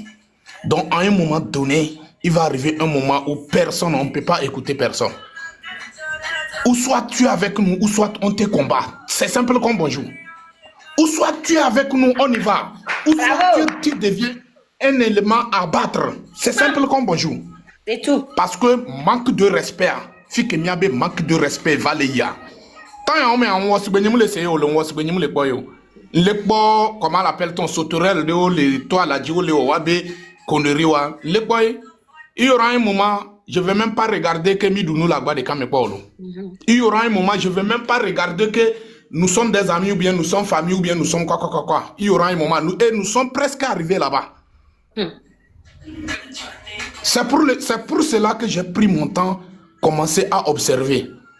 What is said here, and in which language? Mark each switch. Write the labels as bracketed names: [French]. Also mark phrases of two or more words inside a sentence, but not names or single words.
[French] Donc, à un moment donné, il va arriver un moment où personne, on ne peut pas écouter personne. Ou soit tu es avec nous, ou soit on te combat. C'est simple comme bonjour. Ou soit tu es avec nous, on y va. Ou soit tu deviens un élément à battre. C'est simple comme bonjour. C'est tout. Parce que manque de respect. Fike miabe manque de respect valéya. Tant on met en was benyum le seyo le was benyum le boyo. Lekbo, comment l'appelle-t-on, sauterelle de haut, toi, la Djigo, le Wabe, Konderiwa. Lekbo, il y aura un moment, je ne vais même pas regarder que Midounou là-bas de Kamepolo. Il y aura un moment, je ne vais même pas regarder que nous sommes des amis ou bien nous sommes famille ou bien nous sommes quoi. Il y aura un moment, nous sommes presque arrivés là-bas. C'est pour cela que j'ai pris mon temps, commencer à observer.